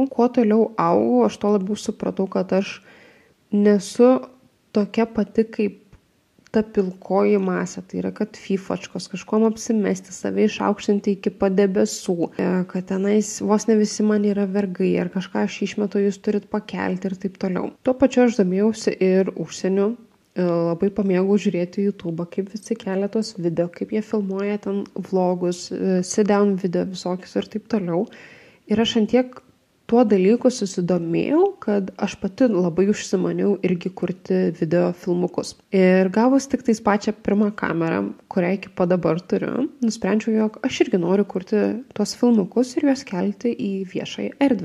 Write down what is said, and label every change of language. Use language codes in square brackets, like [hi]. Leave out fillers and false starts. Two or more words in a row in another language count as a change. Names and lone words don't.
[lt] Kuo toliau augau, aš to labiau supratau, kad aš nesu tokia pati kaip ta pilkoji masė, tai yra, kad fifačkos kažkuom apsimesti, save išaukštinti iki padebesų, kad tenais vos ne visi man yra vergai, ar kažką aš išmetu, jūs turit pakelti ir taip toliau. Tuo pačiu aš domėjausi ir užsieniu, labai pamėgau žiūrėti YouTube, kaip visi kelia tos video, kaip jie filmuoja ten vlogus, [en] sit down [lt] video visokius ir taip toliau. Ir aš antiek tuo dalyku susidomėjau, kad aš pati labai užsimaniau irgi kurti video filmukus. Ir gavus tik tais pačią pirmą kamerą, kurią iki pat dabar turiu, nusprendžiau, jog aš irgi noriu kurti tuos filmukus ir juos kelti į viešąją erdvę.